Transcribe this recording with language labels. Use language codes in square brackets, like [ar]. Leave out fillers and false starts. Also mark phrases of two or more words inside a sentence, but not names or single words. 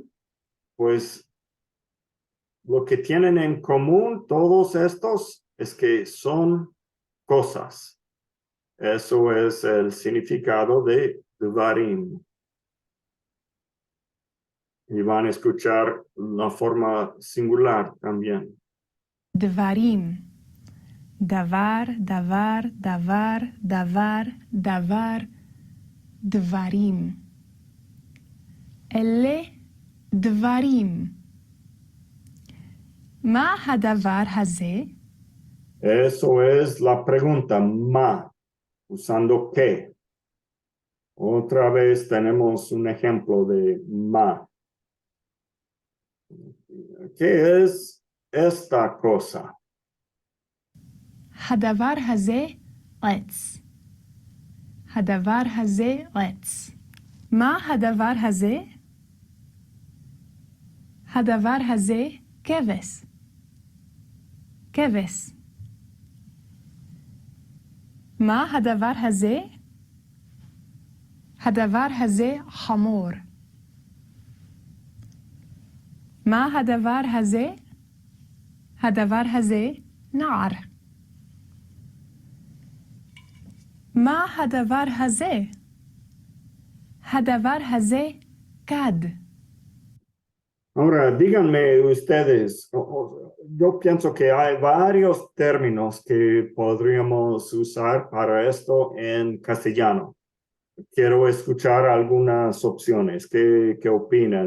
[es] Pues lo que tienen en común todos estos es que son cosas. Eso es el significado de Devarim. Y van a escuchar la forma singular también. [he] דברים. דבר, דבר, דבר, דבר, דבר, דברים. אלה דברים. מה הדבר הזה? [es] Eso es la pregunta, ma, usando qué. Otra vez tenemos un ejemplo de ma. ¿Qué es esta cosa? [he] הדבר הזה עץ. הדבר הזה עץ. מה הדבר הזה? הדבר הזה כבש. כבש. מה הדבר הזה? הדבר הזה חמור. מה הדבר הזה? הדבר הזה נער. מה הדבר הזה? הדבר הזה כד. [es] Ahora, díganme ustedes, yo pienso que hay varios términos que podríamos usar para esto en castellano. Quiero escuchar algunas opciones. ¿Qué opinan?